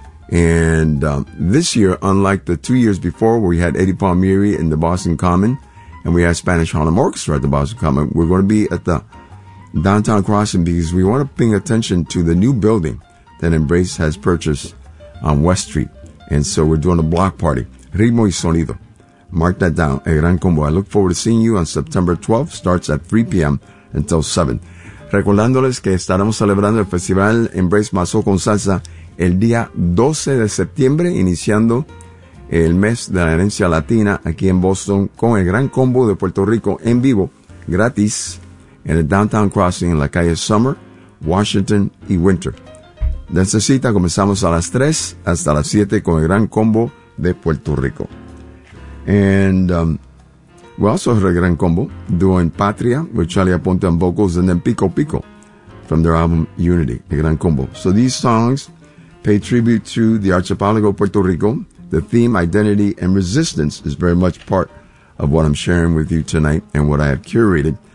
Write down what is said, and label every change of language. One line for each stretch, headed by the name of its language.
English: And this year, unlike the 2 years before, where we had Eddie Palmieri in the Boston Common, and we had Spanish Harlem Orchestra at the Boston Common, we're going to be at the Downtown Crossing because we want to pay attention to the new building that Embrace has purchased on West Street. And so we're doing a block party. Ritmo y Sonido. Mark that down. El Gran Combo. I look forward to seeing you on September 12th. Starts at 3 p.m. until 7.
Spanish: Recordándoles que estaremos celebrando el Festival Embrace Mazo con Salsa el día 12 de septiembre, iniciando el mes de la herencia latina aquí en Boston con el Gran Combo de Puerto Rico en vivo, gratis, en el Downtown Crossing en la calle Summer, Washington y Winter. De esta cita comenzamos a las 3 hasta las 7 con el Gran Combo de Puerto Rico.
English: And we also heard a Gran Combo doing Patria with Charlie Aponte on vocals, and then Pico Pico from their album Unity, a Gran Combo. So these songs pay tribute to the archipelago of Puerto Rico. The theme, identity, and resistance is very much part of what I'm sharing with you tonight and what I have curated.